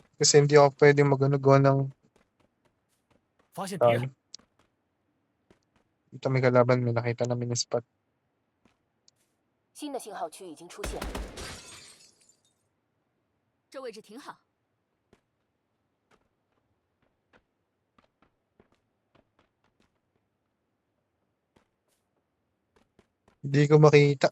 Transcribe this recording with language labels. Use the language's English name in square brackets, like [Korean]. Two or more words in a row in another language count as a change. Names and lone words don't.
[Filipino] Kasi hindi ako pwede gawa ng [Chinese] 发现敌人， [Filipino] Dito may kalaban, may nakita namin yung spot. [Chinese] 新的信号区已经出现，这位置挺好。 [Filipino] Hindi ko makita.